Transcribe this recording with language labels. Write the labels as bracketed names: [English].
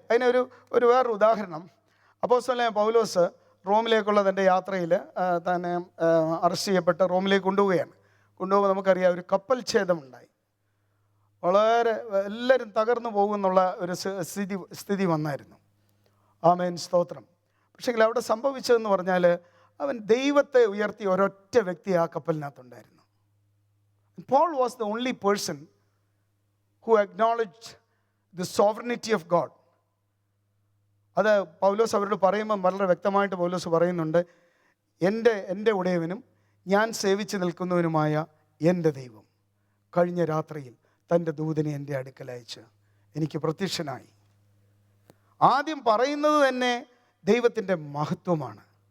[Malayalam] അതിനൊരു വേറൊരു ഉദാഹരണം, അപ്പോസ്തലനായ പൗലോസ് റോമിലേക്കുള്ള തൻ്റെ യാത്രയിൽ തന്നെ അറസ്റ്റ് ചെയ്യപ്പെട്ട് റോമിലേക്ക് കൊണ്ടുപോകുമ്പോൾ നമുക്കറിയാം ഒരു കപ്പൽ ഛേദമുണ്ടായി. വളരെ എല്ലാവരും തകർന്നു പോകുന്നുള്ള ഒരു സ്ഥിതി വന്നായിരുന്നു. ആമേൻ, സ്തോത്രം. പക്ഷേ അവിടെ സംഭവിച്ചതെന്ന് പറഞ്ഞാൽ അവൻ ദൈവത്തെ ഉയർത്തിയ ഒരൊറ്റ വ്യക്തി ആ കപ്പലിനകത്തുണ്ടായിരുന്നു. [English] Paul was the only person who acknowledged the sovereignty of God. [Malayalam] അത് പൗലോസ് അവരോട് പറയുമ്പോൾ വളരെ വ്യക്തമായിട്ട് പൗലോസ് പറയുന്നുണ്ട്, എൻ്റെ ഉടയവനും ഞാൻ സേവിച്ച് നിൽക്കുന്നവനുമായ എൻ്റെ ദൈവം കഴിഞ്ഞ രാത്രിയിൽ തൻ്റെ ദൂതനെ എൻ്റെ അടുക്കൽ അയച്ച് എനിക്ക് പ്രത്യക്ഷനായി. ആദ്യം പറയുന്നത് തന്നെ ദൈവത്തിൻ്റെ മഹത്വമാണ്.